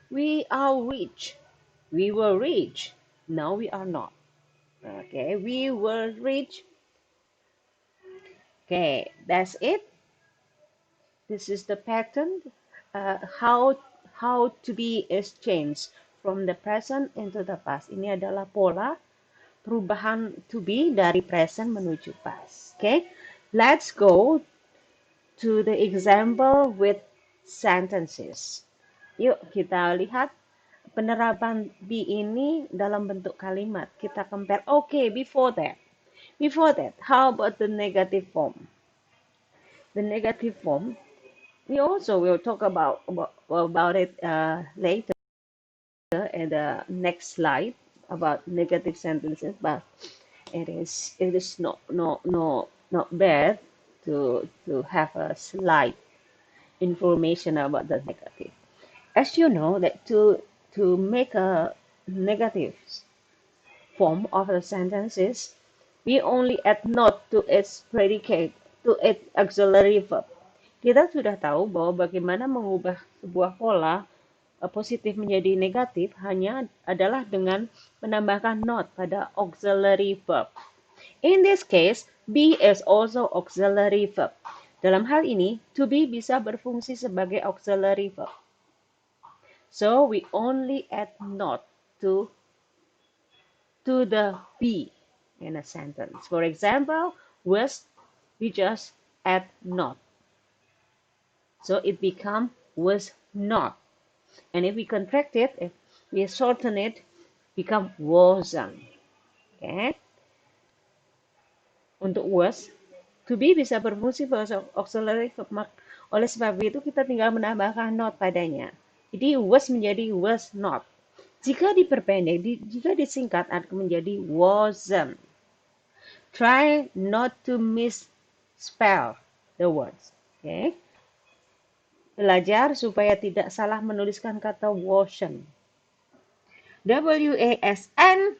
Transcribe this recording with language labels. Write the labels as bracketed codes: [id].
[en] We are rich. We were rich. Now we are not. Okay, we were rich. Okay, that's it. This is the pattern. How to be exchanged from the present into the past. [id] Ini adalah pola perubahan to be dari present menuju past. [en] Okay, let's go to the example with sentences. [id] Yuk kita lihat penerapan be ini dalam bentuk kalimat. Kita compare. [en] Okay, before that, how about the negative form? The negative form, we also will talk about it later in the next slide about negative sentences, but it is not bad to have a slide information about the negative. As you know that to make a negative form of the sentences, we only add not to its predicate, to its auxiliary verb. [id] Kita sudah tahu bahwa bagaimana mengubah sebuah pola positif menjadi negatif hanya adalah dengan menambahkan not pada auxiliary verb. [en] In this case, be is also auxiliary verb. [id] Dalam hal ini, to be bisa berfungsi sebagai auxiliary verb. [en] So we only add not to the be in a sentence. For example, was, we just add not. So it become was not. And if we contract it, if we shorten it, become wasn't. Okay? [id] Untuk was, to be bisa berfungsi sebagai auxiliary verb. Oleh sebab itu kita tinggal menambahkan not padanya. Jadi was menjadi was not. Jika diperpendek, jika disingkat akan menjadi wasn't. [en] Try not to misspell the words. Okay? [id] Belajar supaya tidak salah menuliskan kata wasn't. WASN